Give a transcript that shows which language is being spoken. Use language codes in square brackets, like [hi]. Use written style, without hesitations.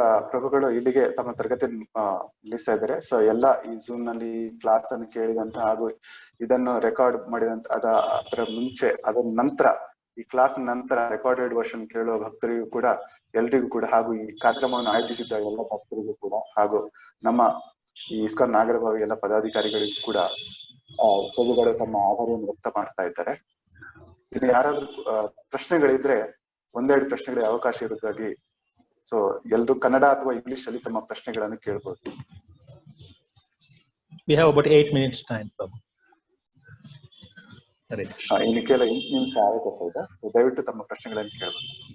[kn] ಪ್ರಭುಗಳು ಇಲ್ಲಿಗೆ ತಮ್ಮ ತರಗತಿ ನಿಲ್ಲಿಸ್ತಾ ಇದ್ದಾರೆ. ಸೊ ಎಲ್ಲ ಈ ಝೂಮ್ ನಲ್ಲಿ ಕ್ಲಾಸ್ ಅನ್ನು ಕೇಳಿದಂತ ಹಾಗೂ ಇದನ್ನು ರೆಕಾರ್ಡ್ ಮಾಡಿದಂತ ಅದರ ಮುಂಚೆ ಅದರ ನಂತರ ಈ ಕ್ಲಾಸ್ ನಂತರ ರೆಕಾರ್ಡೆಡ್ ವರ್ಷನ್ ಕೇಳುವ ಭಕ್ತರಿಗೂ ಕೂಡ ಎಲ್ರಿಗೂ ಕೂಡ ಹಾಗೂ ಈ ಕಾರ್ಯಕ್ರಮವನ್ನು ಆಯೋಜಿಸಿದ್ದ ಎಲ್ಲ ಭಕ್ತರಿಗೂ ಕೂಡ ಹಾಗೂ ನಮ್ಮ ಈ ಇಸ್ಕಾನ್ ನಾಗರಭಾವಿ ಎಲ್ಲ ಪದಾಧಿಕಾರಿಗಳಿಗೂ ಕೂಡ ಪ್ರಭುಗಳು ತಮ್ಮ ಆಭಾರವನ್ನು ವ್ಯಕ್ತ ಮಾಡ್ತಾ ಇದ್ದಾರೆ. ಇನ್ನು ಯಾರಾದ್ರೂ ಪ್ರಶ್ನೆಗಳಿದ್ರೆ ಒಂದೆರಡು ಪ್ರಶ್ನೆಗಳಿಗೆ ಅವಕಾಶ ಇರುವುದಾಗಿ. ಸೊ ಎಲ್ರು ಕನ್ನಡ ಅಥವಾ ಇಂಗ್ಲಿಷ್ ಅಲ್ಲಿ ತಮ್ಮ ಪ್ರಶ್ನೆಗಳನ್ನು ಕೇಳಬಹುದು. [en] We have about 8 minutes time, Prabhu. [kn] ಇನ್ನು ಕೆಲ 8 ನಿಮಿಷ ಆಗುತ್ತೆ ಇದೆ. ದಯವಿಟ್ಟು ತಮ್ಮ ಪ್ರಶ್ನೆಗಳನ್ನು ಕೇಳಬಹುದು.